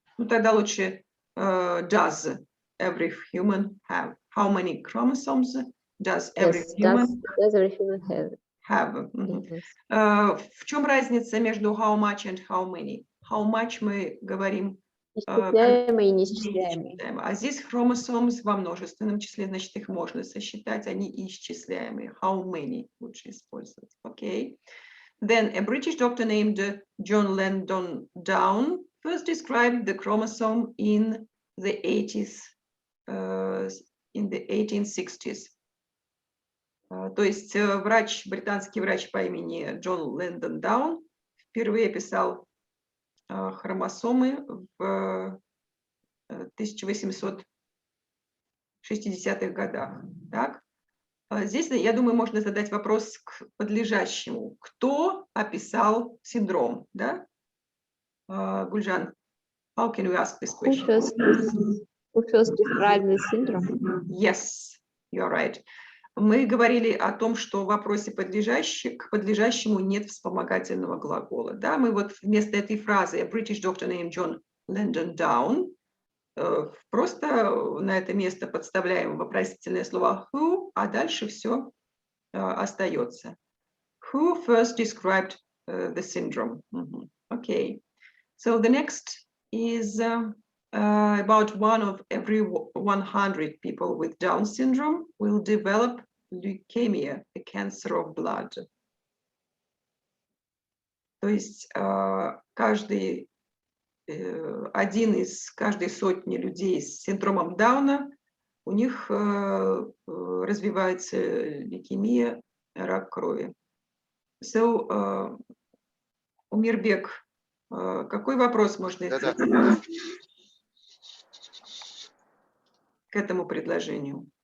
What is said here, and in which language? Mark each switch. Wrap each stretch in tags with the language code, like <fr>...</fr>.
<ru>Ну, тогда лучше</ru> <en>does every human have? How many chromosomes does every Yes, human does every human have? have? Мгм. Yes.</en> <ru>В чем разница между</ru> <en>how much and how many? How much</en> <ru>мы говорим, Исчисляемые и неисчисляемые. а здесь chromosomes во множественном числе, значит, их можно сосчитать, они исчисляемые.</ru> <en>How many лучше использовать. Okay. Then a British doctor named John Langdon Down first described the chromosome in the 1860s.</en> <ru>То есть британский врач по имени Джон Лэндон Даун впервые описал хромосомы в 1860-х годах. Так? Здесь, я думаю, можно задать вопрос к подлежащему. Кто описал синдром? Да?</ru> <en>Гульжан, how can we ask this question? Who first described the syndrome? Yes, you're right.</en> <ru>Мы говорили о том, что в вопросе к подлежащему нет вспомогательного глагола. Да? Мы вот вместо этой фразы</ru> <en>a British doctor named John Langdon Down</en> <ru>просто на это место подставляем вопросительное слово who, а дальше все остается.</ru> <en>Who first described the syndrome? Okay. So the next is about one of every 100 people with Down syndrome will develop leukemia, a cancer of blood.</en> <ru>То есть один из каждой сотни людей с синдромом Дауна, у них развивается лейкемия, рак крови. So, Умирбек, какой вопрос можно задать к этому предложению?</ru>